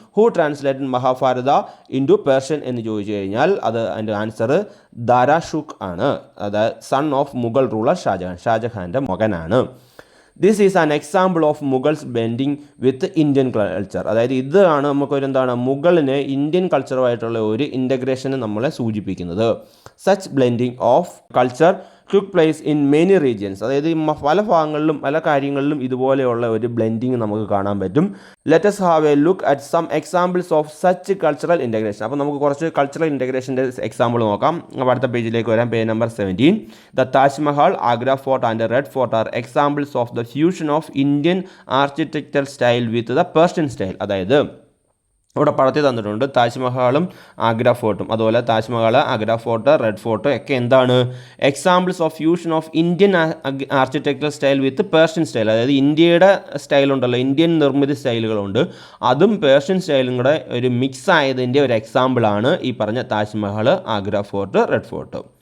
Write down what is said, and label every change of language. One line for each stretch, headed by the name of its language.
English: who translated Mahabharata into Persian
Malayalam: എന്ന് ചോദിച്ചു കഴിഞ്ഞാൽ അതിൻ്റെ ആൻസർ ദരാഷൂക്ക് ആണ്. അതായത്
English: son of Mughal ruler
Malayalam: ഷാജഹാൻ്റെ മകനാണ്.
English: This is an example of Mughals blending with Indian culture.
Malayalam: അതായത് ഇതാണ് നമുക്കൊരു മുഗളിന് ഇന്ത്യൻ കൾച്ചറുമായിട്ടുള്ള ഒരു ഇൻ്റഗ്രേഷന് നമ്മളെ സൂചിപ്പിക്കുന്നത്.
English: Such blending of culture took place in many regions.
Malayalam: അതായത് പല ഭാഗങ്ങളിലും പല കാര്യങ്ങളിലും ഇതുപോലെയുള്ള ഒരു ബ്ലെൻഡിങ് നമുക്ക് കാണാൻ പറ്റും.
English: Let us have a look at some examples of such cultural integration.
Malayalam: അപ്പോൾ നമുക്ക് കുറച്ച് കൾച്ചറൽ ഇൻ്റഗ്രേഷൻ്റെ എക്സാമ്പിൾ നോക്കാം. അടുത്ത പേജിലേക്ക് വരാം. Page number 17.
English: The Taj Mahal, Agra Fort and Red Fort are examples of the fusion of Indian architectural style with the Persian style.
Malayalam: അതായത് ഇവിടെ പടത്തി തന്നിട്ടുണ്ട് താജ്മഹലും ആഗ്ര ഫോർട്ടും.
English: അതുപോലെ Taj Mahal, Agra Fort, Red Fort
Malayalam: ഒക്കെ എന്താണ്?
English: Examples of fusion of Indian architectural style with Persian style.
Malayalam: അതായത് ഇന്ത്യയുടെ സ്റ്റൈലുണ്ടല്ലോ, Indian നിർമ്മിതി സ്റ്റൈലുകളുണ്ട്, അതും പേർഷ്യൻ സ്റ്റൈലും കൂടെ ഒരു മിക്സ് ആയതിൻ്റെ ഒരു എക്സാമ്പിളാണ് ഈ പറഞ്ഞ Taj Mahal, Agra fort, red fort.